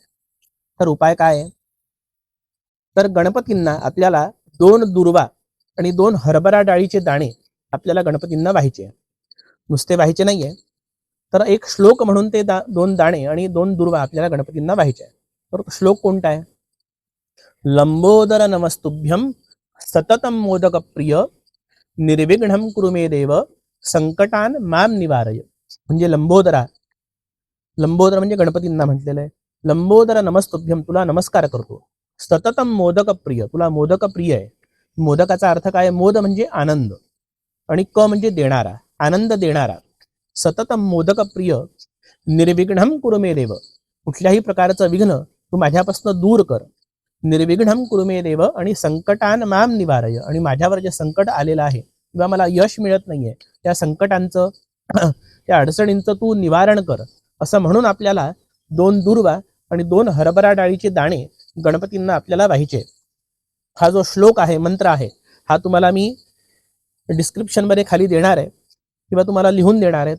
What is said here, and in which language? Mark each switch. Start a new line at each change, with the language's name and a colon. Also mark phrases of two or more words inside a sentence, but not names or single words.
Marathi: तर उपाय काय आहे? तर गणपतींना आपल्याला 2 दुर्वा आणि 2 हरभरा डाळीचे दाणे आपल्याला गणपतींना वाहायचे आहे. नुसते वाहायचे नाहीये. तर एक श्लोक म्हणून ते 2 दाणे आणि 2 दुर्वा आपल्याला गणपतींना वाहायचे आहे. तर तो श्लोक कोणता आहे?
Sanskrit: लंबोदर नमस्तुभ्यं सततं मोदक प्रिय निर्विघ्नं कुरु मे देव संकटान माम निवारय.
Marathi: म्हणजे लंबोदर म्हणजे गणपतींना म्हटलेलं आहे.
Sanskrit: लंबोदर नमस्तुभ्यं,
Marathi: तुला नमस्कार करतो.
Sanskrit: सततम मोदक प्रिय,
Marathi: तुला मोदक प्रिय आहे. मोदकाचा अर्थ काय? मोद म्हणजे आनंद आणि क म्हणजे देणारा, आनंद देणारा.
Sanskrit: सततम मोदक प्रिय निर्विघ्नं कुरु मे देव,
Marathi: कुठल्याही प्रकारचं विघ्न तू माझ्यापासून दूर कर.
Sanskrit: निर्विघ्नं कुरु मे देव आणि संकटान माम निवारय,
Marathi: आणि माझ्यावर जे संकट आलेलं आहे किंवा मला यश मिळत नाहीये त्या संकटांचं त्या अडचणींचं तू निवारण कर. असं म्हणून आपल्याला 2 दुर्वा आणि 2 हरभरा डाळीचे दाणे गणपतींना आपल्याला वाहायचे. हा जो श्लोक आहे, मंत्र आहे, हा तुम्हाला मी डिस्क्रिप्शनमध्ये खाली देणार आहे किंवा तुम्हाला लिहून देणार आहे.